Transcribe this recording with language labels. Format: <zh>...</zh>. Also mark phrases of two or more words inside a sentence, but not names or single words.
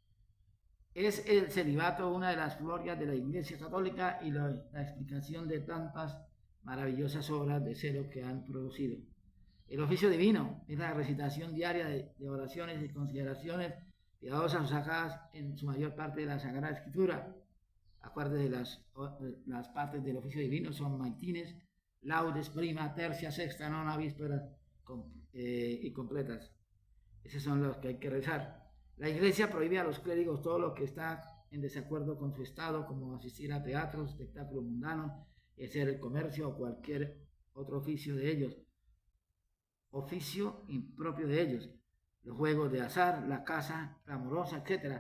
<es>Es el celibato una de las glorias de la Iglesia Católica y la explicación de tantas maravillosas obras de celo que han producido. El oficio divino es la recitación diaria de oraciones y consideraciones piadosas sacadas en su mayor parte de la Sagrada Escritura. Acuérdense de las partes del oficio divino son maitines, laudes, prima, tercia, sexta, nona, vísperas y completas. Esos son los que hay que rezar. La Iglesia prohíbe a los clérigos todo lo que está en desacuerdo con su estado, como asistir a teatros, espectáculos mundanos, hacer el comercio o cualquier otro oficio de ellos. Oficio impropio de ellos. Los juegos de azar, la caza clamorosa, etc.</es>